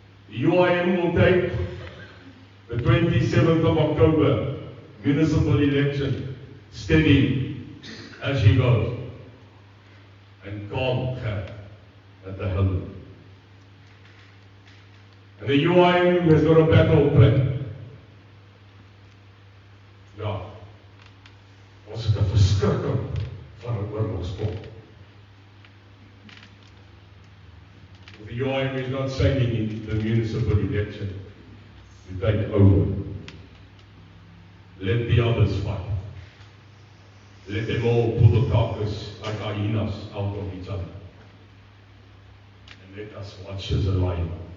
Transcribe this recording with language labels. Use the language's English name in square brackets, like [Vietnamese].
[English] The UIM will take the 27th of October municipal election steady as she goes, and calm her at the helm. And the UIM has got a battle plan. [Afrikaans] Ja, ons het 'n verskrikking van 'n oorlogspot. [English] The UIM is not sailing in the municipal election to take over. Let the others fight. Let them all pull the carcass like hyenas out of each other. And let us watch as a lion.